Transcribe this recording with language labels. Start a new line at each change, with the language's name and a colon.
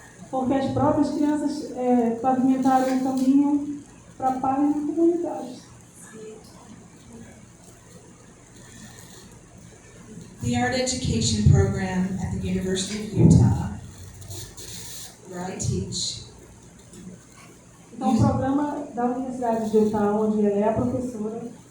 Portuguese: Porque as próprias crianças pavimentaram um caminho para a paz na comunidade.
English: The art education program at the University of Utah, where I teach,
Portuguese: Então, o programa da Universidade de Utah, onde ela é a professora,